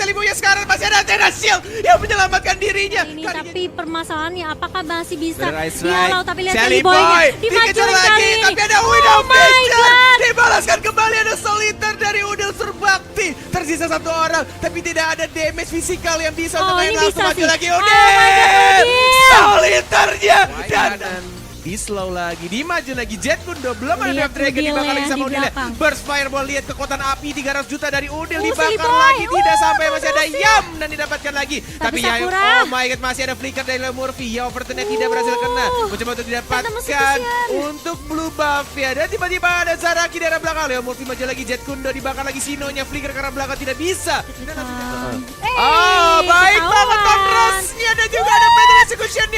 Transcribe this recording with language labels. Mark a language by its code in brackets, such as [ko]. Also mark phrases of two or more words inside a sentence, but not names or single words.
[id] Shelly Boy sekarang masih ada Athena Shield yang menyelamatkan dirinya. Ini Kalinya- tapi permasalahannya apakah masih bisa Rise dihalau, tapi lihat Shelly Shelly Boy-nya Boy dimajuin dikejar kali lagi, ini. tapi ada Widow [en] Oh my [id] Major. [en] god. [id] Dibalaskan kembali ada Solitaire dari Udil Surbakti. Tersisa 1 orang, tapi tidak ada damage fisikal yang bisa Oh, untuk ini langsung bisa maju sih. lagi. Oh Udil, [en] my god, Udil. [id] Solitaire-nya Dan di slow lagi, dimaju lagi Jet Kundo, belum ada Lihat Death Dragon Udil dibakar ya, lagi sama di Udil ya. belakang. Burst Fireball, lihat kekuatan api 300 juta dari Udil Shelly dibakar Boy. lagi, tidak sampai masih ada berhasil. Yam dan didapatkan lagi. Tapi ya, Sakura. [en] oh my god, [id] masih ada flicker dari Leo Murphy. Ya overturn-nya tidak berhasil kena. Mencoba untuk didapatkan Tante masih kesian. untuk [en] blue buff [id] ya. Dan tiba-tiba ada Zaraki dari arah belakang. Leo Murphy maju lagi, Jet Kundo dibakar lagi Sinonya, flicker ke arah belakang tidak bisa. Oh, baik banget kontrasnya dan juga ada Fatal Execution-nya.